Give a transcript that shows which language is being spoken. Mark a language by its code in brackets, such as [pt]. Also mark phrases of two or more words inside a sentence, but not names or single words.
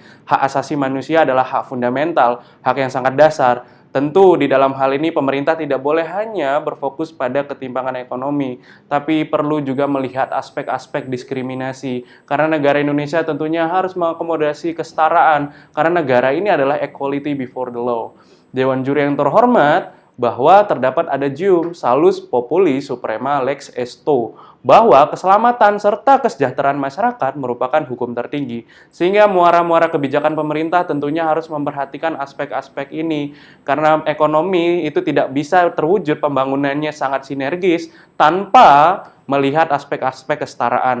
[id] Hak asasi manusia adalah hak fundamental, hak yang sangat dasar. Tentu di dalam hal ini pemerintah tidak boleh hanya berfokus pada ketimpangan ekonomi, tapi perlu juga melihat aspek-aspek diskriminasi. Karena negara Indonesia tentunya harus mengakomodasi kesetaraan, karena negara ini adalah [en] equality before the law. [id] Dewan Juri yang terhormat, bahwa terdapat adagium [la] salus populi suprema lex esto, [id] bahwa keselamatan serta kesejahteraan masyarakat merupakan hukum tertinggi. Sehingga muara-muara kebijakan pemerintah tentunya harus memperhatikan aspek-aspek ini, karena ekonomi itu tidak bisa terwujud pembangunannya sangat sinergis tanpa melihat aspek-aspek kesetaraan.